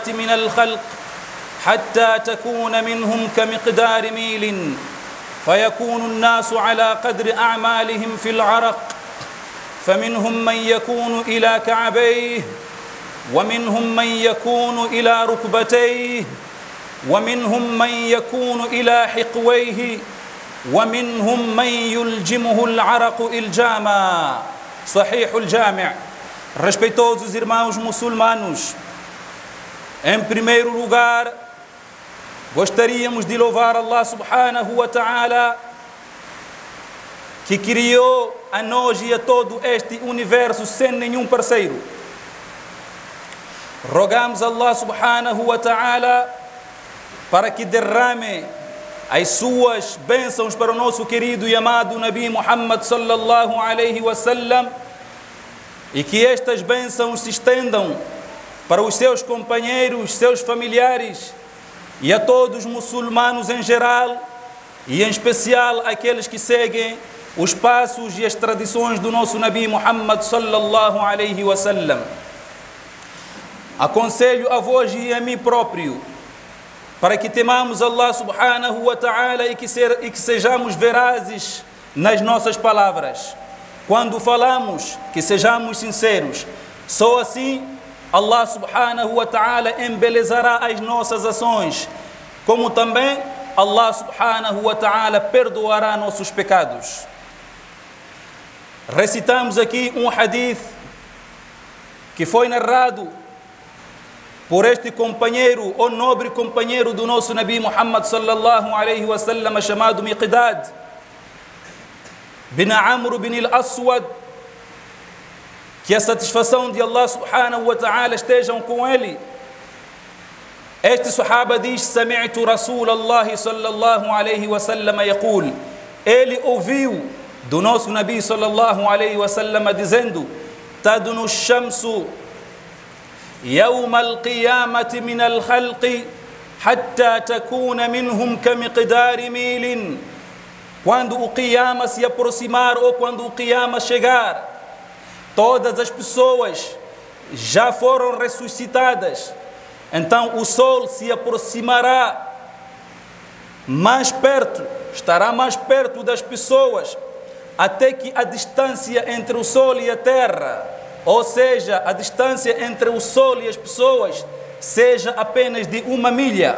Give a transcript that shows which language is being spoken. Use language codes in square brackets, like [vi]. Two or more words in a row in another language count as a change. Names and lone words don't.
[ar] من الخلق حتى تكون منهم كمقدار ميل، فيكون الناس على قدر أعمالهم في العرق، فمنهم من يكون إلى كعبيه، ومنهم من يكون إلى ركبتيه، ومنهم من يكون إلى حقويه، ومنهم من يلجمه العرق إلجاما. صحيح الجامع. [pt] Respeitosos irmãos muçulmanos, em primeiro lugar, gostaríamos de louvar Allah [ar] سبحانه وتعالى, [pt] que criou a nós e a todo este universo sem nenhum parceiro. Rogamos Allah [ar] سبحانه وتعالى [pt] para que derrame as suas bênçãos para o nosso querido e amado Nabi Muhammad [ar] صلى الله عليه وسلم, [pt] e que estas bênçãos se estendam para os seus companheiros, seus familiares e a todos os muçulmanos em geral, e em especial aqueles que seguem os passos e as tradições do nosso Nabi Muhammad [ar] صلى الله عليه وسلم. [pt] Aconselho a vós e a mim próprio para que temamos Allah [ar] سبحانه وتعالى [pt] e que sejamos verazes nas nossas palavras. Quando falamos, que sejamos sinceros. Só assim Allah [ar] سبحانه وتعالى [pt] embelezará as nossas ações, como também Allah [ar] سبحانه وتعالى [pt] perdoará nossos pecados. Recitamos aqui um hadith que foi narrado por este companheiro, ou nobre companheiro do nosso Nabi Muhammad [ar] صلى الله عليه وسلم, [pt] chamado Miqdad bin Amr bin al-Aswad, que a satisfação de Allah [ar] سبحانه وتعالى [pt] estejam com ele. Este sahaba diz: [ar] سمعت رسول الله صلى الله عليه وسلم يقول. [pt] Ele ouviu do nosso Nabi [ar] صلى الله عليه وسلم [pt] dizendo: [ar] تدنو الشمس يوم القيامة من الخلق حتى تكون منهم كمقدار ميل. [pt] Quando o Qiyama se aproximar, ou quando o Qiyama chegar, todas as pessoas já foram ressuscitadas. Então o sol se aproximará mais perto, estará mais perto das pessoas, até que a distância entre o sol e a terra, ou seja, a distância entre o sol e as pessoas, seja apenas de 1 milha.